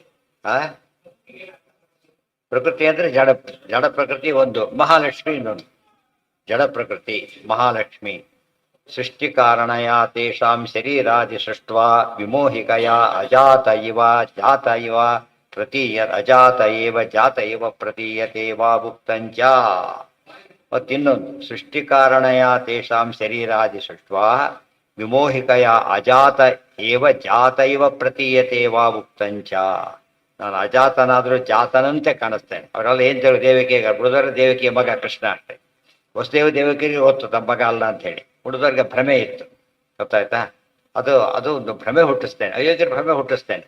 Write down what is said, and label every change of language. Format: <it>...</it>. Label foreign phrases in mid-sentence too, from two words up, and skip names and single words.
<kn>ಪ್ರಕೃತಿ ಅಂದ್ರೆ ಜಡ ಪ್ರಕೃತಿ ಒಂದು, ಮಹಾಲಕ್ಷ್ಮಿ ಇನ್ನೊಂದು. ಜಡ ಪ್ರಕೃತಿ ಮಹಾಲಕ್ಷ್ಮಿ.</kn> <sa>ಸೃಷ್ಟಿ ಕಾರಣಯ ತೇಷಾಂ ಶರೀರಾದಿ ಸೃಷ್ಟ್ವಾ ವಿಮೋಹಿಕಯ ಅಜಾತ ಇವ ಜಾತ ಇವ ಪ್ರತೀಯ ಅಜಾತ ಏವ ಜಾತ ಇವ ಪ್ರತೀಯತೆ ವಾ ಭುಕ್ತಂಚ. ಮತ್ತಿನ್ನೊಂದು, ಸೃಷ್ಟಿ ಕಾರಣಯ ತೇಷಾಂ ಶರೀರಾದಿ ಸೃಷ್ಟ್ವಾ ವಿಮೋಹಿಕಯ ಅಜಾತ ಏವ ಜಾತ ಇವ ಪ್ರತೀಯತೆ ವಾ ಭುಕ್ತಂಚ.</sa> <kn>ನಾನು ಅಜಾತನಾದರೂ ಜಾತನಂತೆ ಕಾಣಿಸ್ತೇನೆ. ಅವರೆಲ್ಲ ಏನು ತಿಳಿದು ದೇವಕಿಗೆ, ಬೃಹದರ ದೇವಕಿಯ ಮಗ ಕೃಷ್ಣ ಅಷ್ಟೇ. ವಸುದೇವ ದೇವಕಿಗೆ ಗೊತ್ತು ತಮ್ಮ ಮಗ ಅಲ್ಲ ಅಂತ ಹೇಳಿ. ಹುಡುಗರಿಗೆ ಭ್ರಮೆ ಇತ್ತು, ಗೊತ್ತಾಯ್ತಾ? ಅದು ಒಂದು ಭ್ರಮೆ ಹುಟ್ಟಿಸ್ತೇನೆ, ಅಯೋಗ್ಯರ ಭ್ರಮೆ ಹುಟ್ಟಿಸ್ತೇನೆ.</kn>